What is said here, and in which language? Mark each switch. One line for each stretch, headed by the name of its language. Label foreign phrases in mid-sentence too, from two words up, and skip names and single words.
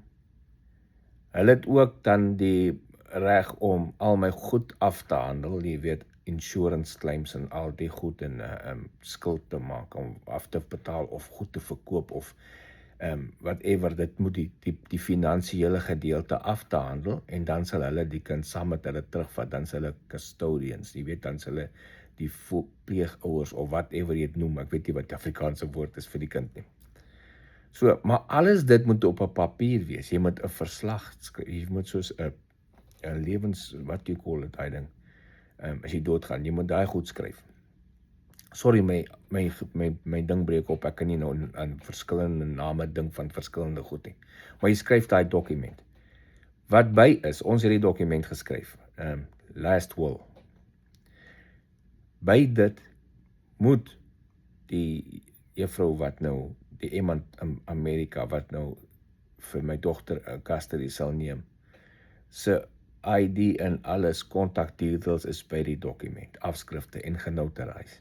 Afrikaans: Hulle het ook dan die reg om al my goed af te handel, jy weet,
English: insurance claims
Afrikaans: en al die goed en skuld te maak, om af te betaal of goed te verkoop of whatever, dit moet die finansiële gedeelte af te handel, en dan sal hulle die kind saam met hulle terugvat, dan sal hulle custodians, jy weet, dan sal hulle die pleegouers of whatever jy het noem, ek weet nie wat die Afrikaanse woord is vir die kind nie. So, maar alles dit moet op 'n papier wees, jy moet 'n verslag skryf, jy moet soos 'n lewens, wat jy call it, daai ding, as jy doodgaan, jy moet daai goed skryf. Sorry, my ding breek op, ek kan nie nou aan verskillende name ding van verskillende goed nie. Maar jy skryf daai dokument. Wat by is, ons het die dokument geskryf,
English: last will.
Afrikaans: By dit moet die juffrou wat nou, die iemand in Amerika wat nou vir my dogter 'n custody sal neem, se ID en alles,
English: contact details
Afrikaans: is by die dokument, afskrifte en genotarized.